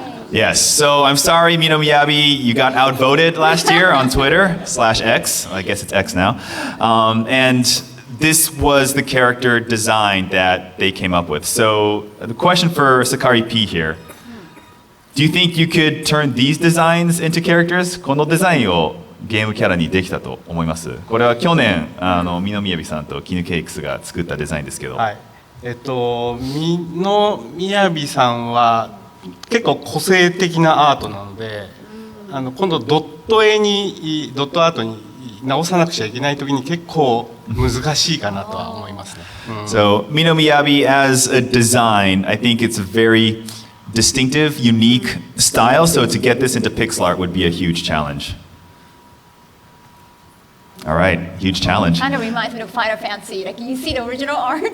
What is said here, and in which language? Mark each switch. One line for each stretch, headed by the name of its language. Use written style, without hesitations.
English: Yes, so I'm sorry, Mino Miyabi, you got outvoted last year on Twitter/X. I guess it's X now. And this was the character design that they came up with. So the question for Sakari P here. Do you think you could turn these designs into characters?
Japanese: このデザインをゲームキャラにできたと思います。これは去年、ミノミヤビさんとキヌケイクスが作ったデザインですけど。はい。ミノミヤビさんは結構個性的なアートなので、今度ドットアートに直さなくちゃいけないときに結構難しいかなとは思いますね。
English: So Mino Miyabi as a design, I think it's a very distinctive, unique style. So to get this into pixel art would be a huge challenge. All right, huge challenge. Kind of reminds me of Final Fantasy. Like you see the original art.